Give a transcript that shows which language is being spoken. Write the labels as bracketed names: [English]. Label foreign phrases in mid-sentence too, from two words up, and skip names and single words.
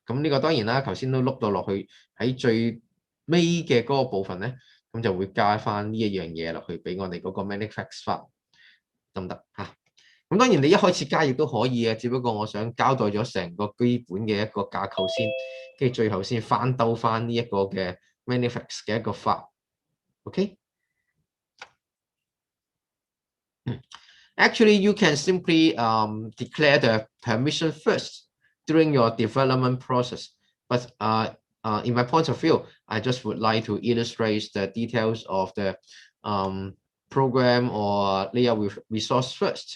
[Cantonese] 咁呢個當然啦，頭先都碌到落去喺最尾嘅嗰個部分咧，咁就會加翻呢一樣嘢落去俾我哋嗰個 [English] manifest file [Cantonese] 得唔得嚇？咁當然你一開始加亦都可以嘅，只不過我想交代咗成個基本嘅一個架構先，跟住最後先翻兜翻呢一個嘅 manifest 嘅一個 file。OK？ [English] Actually, you can simply declare the permission first during your development process. But in my point of view, I just would like to illustrate the details of the program or layout resource first.